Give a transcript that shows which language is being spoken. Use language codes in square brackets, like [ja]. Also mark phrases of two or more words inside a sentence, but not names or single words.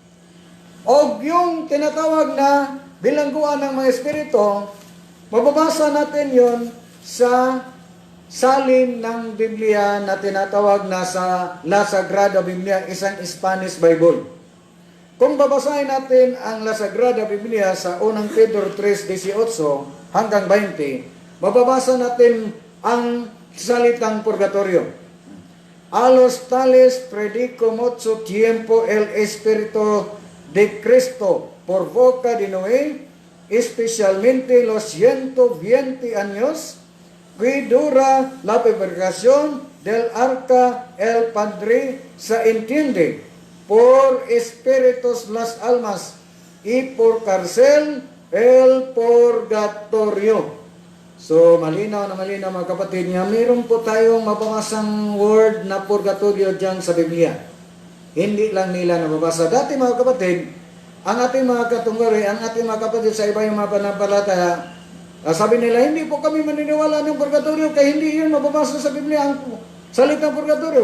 [tl] O yung tinatawag na bilangguan ng mga espiritu, mababasa natin yon sa salin ng Biblia na tinatawag na sa La Sagrada Biblia, isang Spanish Bible. Kung babasahin natin ang La Sagrada Biblia sa unang Pedro 3:18 hanggang 20, mababasa natin ang salitang purgatorio. [es] A los tales predico mucho tiempo el Espíritu de Cristo por boca de Noé, especialmente los 120 años que dura la preparación del arca, el Padre se entiende por espíritus las almas y por cárcel el purgatorio. [tl] So, malinaw na malinaw mga kapatid niya, mayroon po tayong mababasang word na purgatorio dyan sa Biblia. Hindi lang nila nababasa. Dati mga kapatid, ang ating mga katunggari, ang ating mga kapatid sa iba yung mga panampalataya, sabi nila, hindi po kami maniniwala ng purgatorio kaya hindi yun mababasa sa Biblia ang salitang purgatorio.